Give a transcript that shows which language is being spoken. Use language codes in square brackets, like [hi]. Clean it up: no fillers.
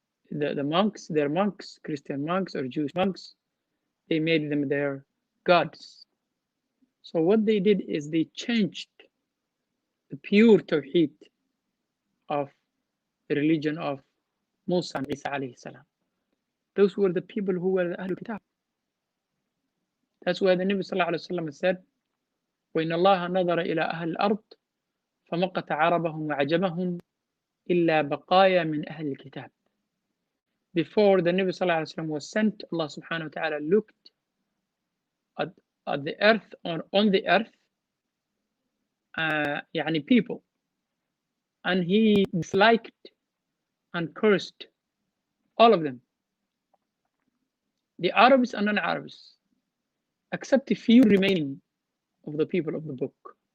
[en] the monks, their monks, Christian monks or Jewish monks, they made them their gods. So what they did is they changed the pure tawheed of the religion of Musa and Isa alayhi salam. Those were the people who were the Ahlul Kitab. That's why the Nabi sallallahu alayhi wa sallam said, [ar] وَإِنَّ اللَّهَ نَظَرَ إِلَى أَهْلِ الْأَرْضِ فَمَقَتَ عَرَبَهُمْ وَعَجَمَهُمْ إِلَّا بَقَايَا مِنْ أَهْلِ الْكِتَابِ. [en] Before the Nabi sallallahu alayhi wa sallam was sent, Allah subhanahu wa ta'ala looked at the earth, on the earth, يعني people, and he disliked and cursed all of them, the Arabs and non-Arabs, except a few remaining of the people of the book.